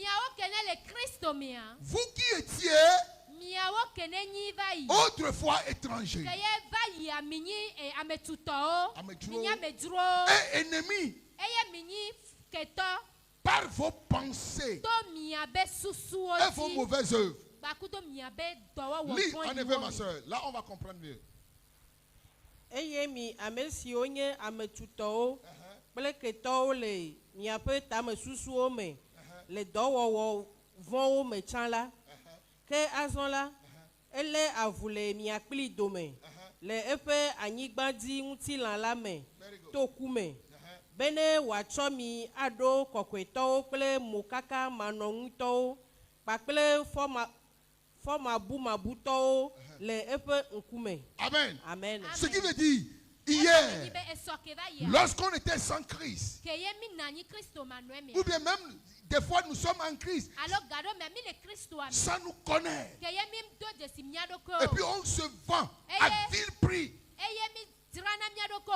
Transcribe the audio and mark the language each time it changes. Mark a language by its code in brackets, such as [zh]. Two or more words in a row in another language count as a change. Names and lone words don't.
[fr] Vous qui étiez autrefois étrangers et ennemis par vos pensées et vos mauvaises œuvres. Lis en effet, ma soeur. Là, on va comprendre mieux. [ee] Eyemi amesio nye ametutowo kple ketɔwo le miaƒe tamesusuwo me le dɔwɔwɔ vɔ̃wo me tsã la, ke azɔ la, elé avu le miakpli dome le eƒe anyigbadzi ŋutilã la me to ku me, bene wòatsɔ mi aɖo kɔkɔetɔwo kple mokaka manɔŋutɔwo kpakple fɔmabumabutɔwo le eƒe ŋkume. [fr] Amen. Amen. Ce qui veut dire, hier, lorsqu'on était sans Christ, ou bien même des fois nous sommes en Christ, ça nous connaît. Et puis on se vend à vil prix.